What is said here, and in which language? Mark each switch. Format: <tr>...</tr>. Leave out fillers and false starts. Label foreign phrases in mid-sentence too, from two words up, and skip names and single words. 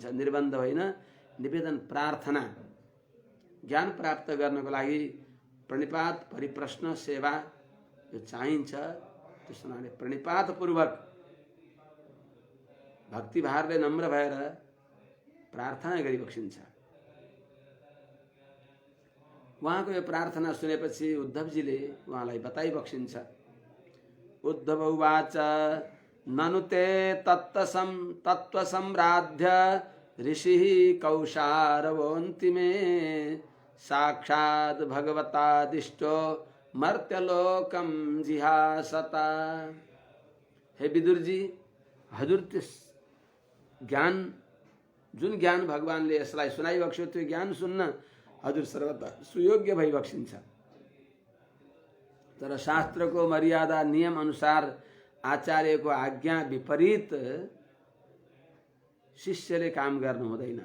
<ne>निर्बन्ध होइन, निवेदन, प्रार्थना। ज्ञान प्राप्त गर्नको लागि प्रणिपात, परिप्रश्न, सेवा यो चाहिन्छ। त्यस हुनाले प्रणिपात पूर्वक भक्तिभावले नम्र भएर प्रार्थना गरी बक्सिन्छ। उहाँको यो प्रार्थना सुनेपछि उद्धवजीले उहाँलाई बताइ बक्सिन्छ।</ne> <sa>उद्धव उवाच ननु ते तत्त्वसम्राध्य ऋषिः कौशारवोऽन्तिमे साक्षात् भगवतादिष्टो मर्त्यलोकम जिहासता।</sa> <ne>हे विदुर जी, हजुर त्यस ज्ञान जुन ज्ञान भगवानले यसलाई सुनाइ बक्स्यो, त्यो ज्ञान सुन्न हजुर सर्वदा सुयोग्य भई बक्सिन्छ। तर शास्त्रको मर्यादा नियम अनुसार आचार्यको आज्ञा विपरीत शिष्यले काम गर्नु हुँदैन।</ne>